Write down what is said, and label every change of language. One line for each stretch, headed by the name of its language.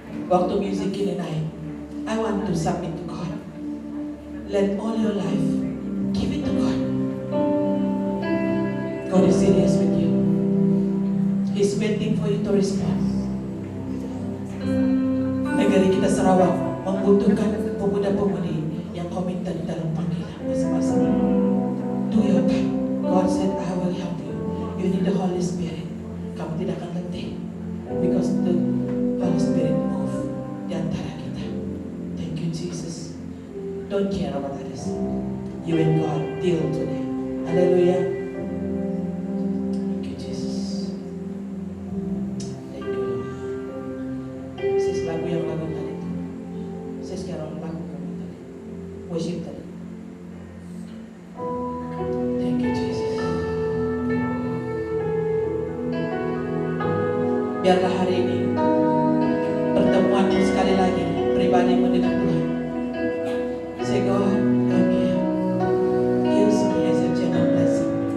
Indonesian: Waktu musik ini naik,
English: I want to submit to God. Let all your life give it to God. God is serious with you. He's waiting for you to respond.
Indonesian: Negeri kita Sarawak membutuhkan pemuda-pemudi yang komitmen dalam panggilan masing-masing.
English: Do your part. God said, I will help you. You need the Holy Spirit.
Indonesian: Kamu tidak akan letih
English: because the Holy Spirit move
Indonesian: di antara kita.
English: Thank you Jesus. Don't care about others. You and God deal today. Hallelujah. Thank you Jesus. Thank you Lord.
Indonesian: Sis lagu yang lagu tadi. Sis Carol lagu tadi. Worship tadi.
English: Thank you Jesus.
Indonesian: Biarlah hari ini pertemuanmu sekali lagi pribadimu dengan Tuhan.
English: Say God, I'm here. Use me as a channel blessing.